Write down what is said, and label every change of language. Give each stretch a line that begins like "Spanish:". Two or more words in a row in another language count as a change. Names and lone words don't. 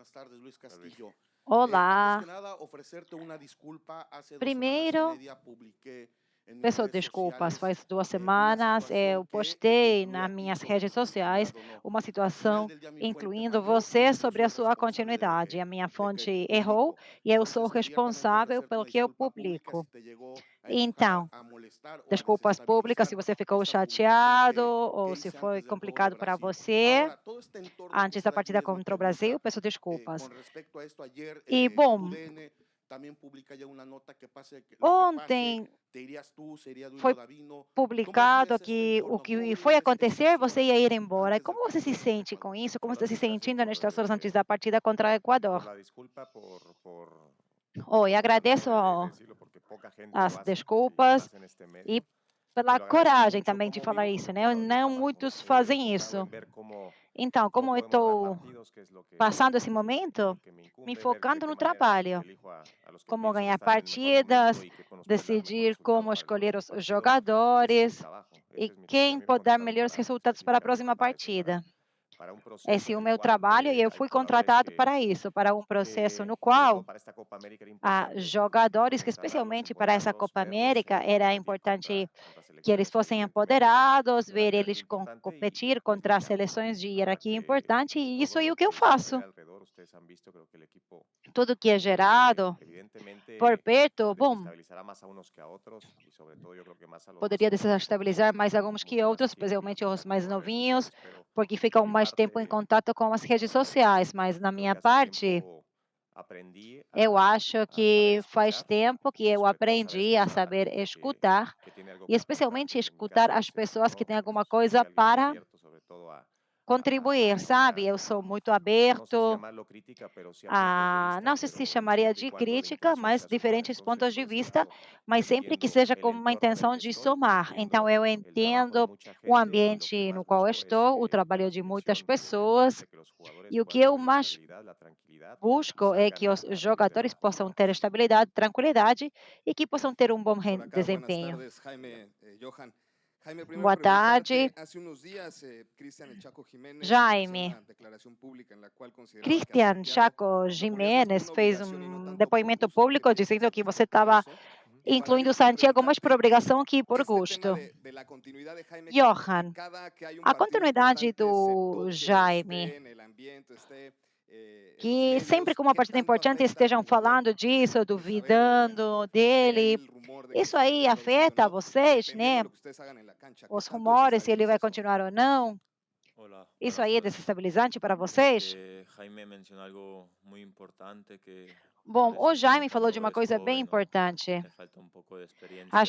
Spanish: buenas tardes, Luis Castillo. Antes que
Portuguese: Olá.
Spanish: nada, ofrecerte una disculpa. Hace 2 semanas y
Portuguese: Primeiro,
Spanish: media publiqué en mis
Portuguese: peço
Spanish: redes
Portuguese: desculpas.
Spanish: sociales
Portuguese: Faz 2
Spanish: una
Portuguese: semanas
Spanish: situación
Portuguese: eu
Spanish: que
Portuguese: postei
Spanish: incluía
Portuguese: nas
Spanish: a ti
Portuguese: minhas
Spanish: sobre
Portuguese: redes
Spanish: tu
Portuguese: sociais
Spanish: continuidad o no.
Portuguese: uma
Spanish: Al final
Portuguese: situação
Spanish: del día mi fuente
Portuguese: incluindo
Spanish: falló y
Portuguese: você
Spanish: yo
Portuguese: sobre
Spanish: soy
Portuguese: a
Spanish: el
Portuguese: sua
Spanish: responsable
Portuguese: continuidade. A minha
Spanish: de que
Portuguese: fonte errou
Spanish: publico.
Portuguese: e eu sou
Spanish: Entonces, abiertamente
Portuguese: responsável
Spanish: ofrecerte
Portuguese: pelo
Spanish: una
Portuguese: que eu
Spanish: disculpa pública
Portuguese: publico.
Spanish: si te llegó a enojar,
Portuguese: Então,
Spanish: a molestar o a
Portuguese: desculpas públicas se
Spanish: desestabilizar
Portuguese: você ficou
Spanish: esta publicación
Portuguese: chateado
Spanish: que
Portuguese: ou se
Spanish: hice
Portuguese: foi
Spanish: antes del juego de
Portuguese: complicado para
Spanish: Brasil.
Portuguese: você
Spanish: Ahora, todo este entorno que
Portuguese: antes
Spanish: se
Portuguese: da
Spanish: da allí
Portuguese: partida
Spanish: mismo en
Portuguese: contra o Brasil.
Spanish: Tegucigalpa,
Portuguese: Peço desculpas.
Spanish: con respecto a esto, ayer
Portuguese: E, bom,
Spanish: TUDN también publica ya una nota que pase lo que pase,
Portuguese: ontem
Spanish: te irías tú, se iría
Portuguese: foi
Spanish: Duilio Davino. ¿Cómo
Portuguese: publicado
Spanish: vives este
Portuguese: que o
Spanish: entorno? ¿Cómo
Portuguese: que foi
Spanish: vives
Portuguese: acontecer,
Spanish: estas
Portuguese: você
Spanish: horas
Portuguese: ia ir embora. E
Spanish: antes del
Portuguese: como você se
Spanish: partido contra
Portuguese: sente com
Spanish: Ecuador?
Portuguese: isso? Como você está
Spanish: Hola
Portuguese: se
Spanish: Luis, gracias
Portuguese: sentindo nestas horas antes da partida contra o
Spanish: por
Portuguese: Equador?
Spanish: la disculpa,
Portuguese: Oi,
Spanish: por la
Portuguese: agradeço
Spanish: coraje de decirlo, porque poca gente lo
Portuguese: as
Spanish: hace, y
Portuguese: desculpas
Spanish: más en este
Portuguese: e
Spanish: medio. Te
Portuguese: pela
Spanish: lo agradezco
Portuguese: coragem
Spanish: mucho.
Portuguese: também de
Spanish: ¿Cómo
Portuguese: falar
Spanish: vivo?
Portuguese: isso,
Spanish: Porque
Portuguese: né? Não
Spanish: justamente
Portuguese: muitos fazem
Spanish: enfocado
Portuguese: isso.
Spanish: en ver
Portuguese: Então,
Spanish: cómo
Portuguese: como eu
Spanish: podemos ganar
Portuguese: estou
Spanish: partidos, que es
Portuguese: passando esse
Spanish: lo
Portuguese: momento,
Spanish: que me
Portuguese: me
Spanish: incumbe, ver de
Portuguese: focando
Spanish: qué
Portuguese: no
Spanish: manera
Portuguese: trabalho,
Spanish: elijo a los que
Portuguese: como
Spanish: pienso que
Portuguese: ganhar
Spanish: están en el mejor momento
Portuguese: partidas,
Spanish: y qué nos pueden dar mejor
Portuguese: decidir
Spanish: resultado
Portuguese: como
Spanish: para el
Portuguese: escolher
Spanish: próximo
Portuguese: os
Spanish: partido. Ese es mi
Portuguese: jogadores
Spanish: trabajo,
Portuguese: e
Spanish: ese es mi y a
Portuguese: quem
Spanish: mí me
Portuguese: pode dar
Spanish: contrataron
Portuguese: melhores resultados para a
Spanish: específicamente
Portuguese: próxima
Spanish: para eso,
Portuguese: partida.
Spanish: para un
Portuguese: Esse
Spanish: proceso
Portuguese: é
Spanish: en
Portuguese: o
Spanish: el
Portuguese: meu
Spanish: cual
Portuguese: trabalho e eu
Spanish: hay
Portuguese: fui
Spanish: jugadores
Portuguese: contratado para isso, para um processo no
Spanish: sobre todo
Portuguese: qual
Spanish: para esta Copa América era
Portuguese: jogadores que,
Spanish: consagrarlos,
Portuguese: especialmente para essa
Spanish: empoderarlos,
Portuguese: Copa
Spanish: verlos
Portuguese: América, era
Spanish: competir
Portuguese: importante
Spanish: contra
Portuguese: que eles
Spanish: selecciones
Portuguese: fossem
Spanish: evidentemente
Portuguese: empoderados,
Spanish: de una
Portuguese: ver
Spanish: jerarquía
Portuguese: eles
Spanish: importante
Portuguese: competir
Spanish: y es
Portuguese: contra
Spanish: lo que hago.
Portuguese: seleções de
Spanish: La verdad
Portuguese: hierarquia
Spanish: que
Portuguese: importante, e isso
Spanish: todo
Portuguese: é o
Spanish: lo
Portuguese: que eu
Spanish: que se
Portuguese: faço.
Spanish: genera alrededor, ustedes han visto, creo que el equipo
Portuguese: Tudo que é gerado por
Spanish: evidentemente
Portuguese: perto, bom,
Spanish: desestabilizará más a unos que a otros y sobre todo yo creo que más a los más
Portuguese: poderia
Spanish: jóvenes que
Portuguese: desestabilizar
Spanish: tienen
Portuguese: mais alguns que
Spanish: mucho más
Portuguese: outros,
Spanish: tiempo
Portuguese: especialmente os
Spanish: y
Portuguese: mais
Spanish: con redes
Portuguese: novinhos,
Spanish: sociales, pero
Portuguese: porque
Spanish: por
Portuguese: ficam
Spanish: mi
Portuguese: mais tempo em
Spanish: parte
Portuguese: contato com as redes sociais. Mas na
Spanish: creo
Portuguese: minha
Spanish: que hace
Portuguese: parte,
Spanish: tiempo aprendí
Portuguese: eu acho
Spanish: a saber
Portuguese: que faz
Spanish: escuchar
Portuguese: tempo que
Spanish: y
Portuguese: eu
Spanish: sobre todo saber
Portuguese: aprendi a
Spanish: escuchar a la
Portuguese: saber
Spanish: gente
Portuguese: escutar
Spanish: que tiene algo
Portuguese: e
Spanish: que aportar.
Portuguese: especialmente
Spanish: En mi
Portuguese: escutar
Spanish: caso,
Portuguese: as
Spanish: Luis,
Portuguese: pessoas que
Spanish: yo
Portuguese: têm alguma
Spanish: soy
Portuguese: coisa
Spanish: alguien muy
Portuguese: para
Spanish: abierto, sobre todo
Portuguese: contribuir,
Spanish: a una,
Portuguese: sabe? Eu sou muito
Spanish: no sé si
Portuguese: aberto
Spanish: llamarlo crítica, pero sí a puntos de
Portuguese: a,
Spanish: vista,
Portuguese: não sei se
Spanish: pero
Portuguese: chamaria
Spanish: siempre y
Portuguese: de
Spanish: cuando la
Portuguese: crítica,
Spanish: intención
Portuguese: mas
Spanish: sea sumar.
Portuguese: diferentes
Spanish: Entonces,
Portuguese: pontos de
Spanish: por ese
Portuguese: vista,
Spanish: lado,
Portuguese: mas sempre que
Spanish: entiendo
Portuguese: seja
Spanish: el
Portuguese: com uma
Spanish: entorno en el
Portuguese: intenção
Spanish: que
Portuguese: de
Spanish: estoy,
Portuguese: somar. Então,
Spanish: entiendo
Portuguese: eu
Spanish: el trabajo de
Portuguese: entendo
Spanish: mucha
Portuguese: o
Spanish: gente y lo que
Portuguese: ambiente no
Spanish: más
Portuguese: qual eu
Spanish: busco es
Portuguese: estou, o
Spanish: que
Portuguese: trabalho
Spanish: la
Portuguese: de muitas
Spanish: selección,
Portuguese: pessoas,
Spanish: evidentemente, que los jugadores
Portuguese: e o que
Spanish: puedan
Portuguese: eu
Spanish: tener la
Portuguese: mais
Spanish: estabilidad, la tranquilidad y
Portuguese: busco é
Spanish: salgan
Portuguese: que os
Spanish: a rendir de la
Portuguese: jogadores
Spanish: mejor
Portuguese: possam
Spanish: manera
Portuguese: ter
Spanish: posible.
Portuguese: estabilidade, tranquilidade e que possam ter um bom
Spanish: Por acá, buenas
Portuguese: desempenho.
Spanish: tardes, Jaime, Johan. Jaime, primero
Portuguese: Boa tarde,
Spanish: preguntarte, hace unos días Cristian El Chaco Jiménez hacía
Portuguese: Jaime.
Spanish: una declaración pública en la cual consideraba que a
Portuguese: Cristian
Spanish: Santiago
Portuguese: Chaco
Spanish: lo ponías más por
Portuguese: Jimenez
Spanish: una
Portuguese: fez
Spanish: obligación y no tanto por
Portuguese: depoimento
Spanish: gusto, que
Portuguese: público
Spanish: piensas
Portuguese: dizendo
Spanish: al
Portuguese: que você
Spanish: respecto de
Portuguese: estava
Spanish: eso. Y para
Portuguese: incluindo
Spanish: Johan,
Portuguese: Santiago mais por
Spanish: preguntarte
Portuguese: obrigação que por
Spanish: este tema
Portuguese: gosto.
Spanish: de la continuidad de Jaime, que
Portuguese: Johan,
Spanish: cada que hay un
Portuguese: a
Spanish: partido
Portuguese: continuidade
Spanish: importante se
Portuguese: do
Spanish: toque,
Portuguese: Jaime,
Spanish: esté en el ambiente, esté en los
Portuguese: que sempre
Spanish: medios,
Portuguese: com uma
Spanish: ¿qué
Portuguese: partida
Spanish: tanto
Portuguese: importante
Spanish: afecta al
Portuguese: estejam
Spanish: jugador
Portuguese: falando disso,
Spanish: el saber
Portuguese: duvidando
Spanish: que esté ahí
Portuguese: dele.
Spanish: el rumor de que
Portuguese: Isso
Spanish: si
Portuguese: aí
Spanish: regresará o sí o
Portuguese: afeta
Spanish: no,
Portuguese: vocês,
Spanish: dependiendo de
Portuguese: né?
Spanish: lo que ustedes hagan en la cancha? ¿Qué
Portuguese: Os
Spanish: tanto
Portuguese: rumores, se ele vai
Spanish: desestabiliza eso?
Portuguese: continuar ou não.
Spanish: Hola,
Portuguese: Isso
Spanish: buenas
Portuguese: aí é
Spanish: tardes.
Portuguese: desestabilizante para vocês?
Spanish: Jaime mencionó algo muy importante que a
Portuguese: Bom, o
Spanish: veces uno
Portuguese: Jaime falou de
Spanish: cuando
Portuguese: uma
Spanish: es
Portuguese: coisa bem
Spanish: joven o
Portuguese: importante.
Spanish: le falta un poco de
Portuguese: Às